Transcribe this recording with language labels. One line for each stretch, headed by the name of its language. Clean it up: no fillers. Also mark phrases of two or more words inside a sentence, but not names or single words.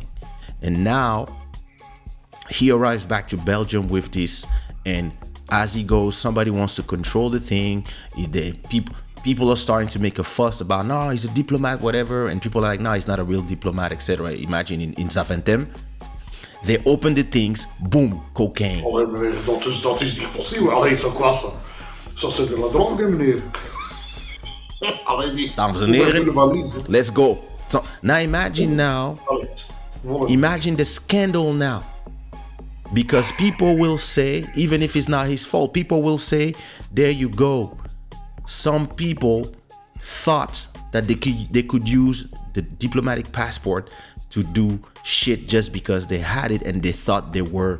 English: And now he arrives back to Belgium with this, and as he goes, somebody wants to control the thing. People are starting to make a fuss about, no, he's a diplomat, whatever. And people are like, no, he's not a real diplomat, etc. Imagine in Zaventem, they open the things, boom, cocaine.
Dutch: Oh, dat is niet possible. Allee, zo
French: quoi ça? Ça c'est de la drogue,
Dutch: meneer. Dames en heren,
English: let's go. So now imagine imagine the scandal now. Because people will say, even if it's not his fault, people will say, there you go. Some people thought that they could use the diplomatic passport to do shit just because they had it, and they thought they were